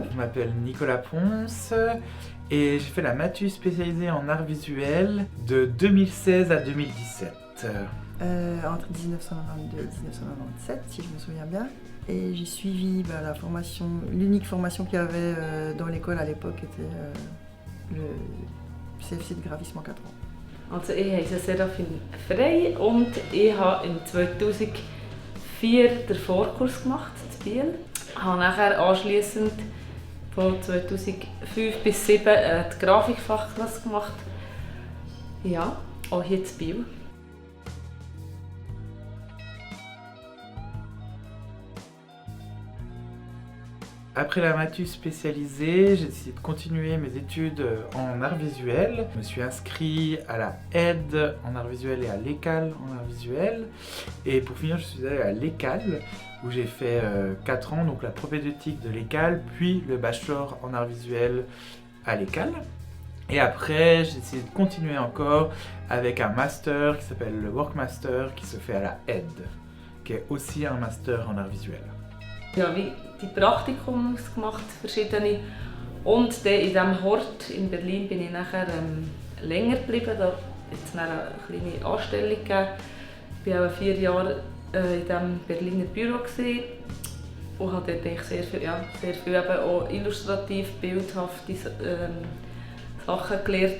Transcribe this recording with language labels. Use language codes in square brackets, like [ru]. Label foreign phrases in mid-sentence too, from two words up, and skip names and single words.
[fr] Je m'appelle Nicolas Ponce et j'ai fait la Matu spécialisée en art visuel de 2016 à 2017. Entre 1992 et 1997, si je me souviens bien. Et j'ai suivi la formation, l'unique formation qu'il y avait dans l'école à l'époque était le CFC de graphisme en 4 ans. [de] Also ich heiße Serafin Frey und ich habe im 2004 den Vorkurs gemacht in Biel. Ich habe nachher anschliessend von 2005 bis 2007 die Grafikfachklasse gemacht. Ja, auch hier in Biel. [fr] Après la Matu spécialisée, j'ai décidé de continuer mes études en art visuel. Je me suis inscrit à la ED en art visuel et à l'ECAL en art visuel. Et pour finir, je suis allé à l'ECAL où j'ai fait 4 ans, donc la propédeutique de l'ECAL, puis le bachelor en art visuel à l'ECAL. Et après, j'ai décidé de continuer encore avec un master qui s'appelle le Workmaster qui se fait à la ED, qui est aussi un master en art visuel. [de] Ja, wie die Praktikums gemacht, verschiedene. Und dann in diesem Hort in Berlin bin ich nachher länger geblieben. Da hat es eine kleine Anstellung gegeben. Ich war auch 4 Jahre in diesem Berliner Büro und habe dort sehr viel eben auch illustrativ, bildhafte Sachen gelernt.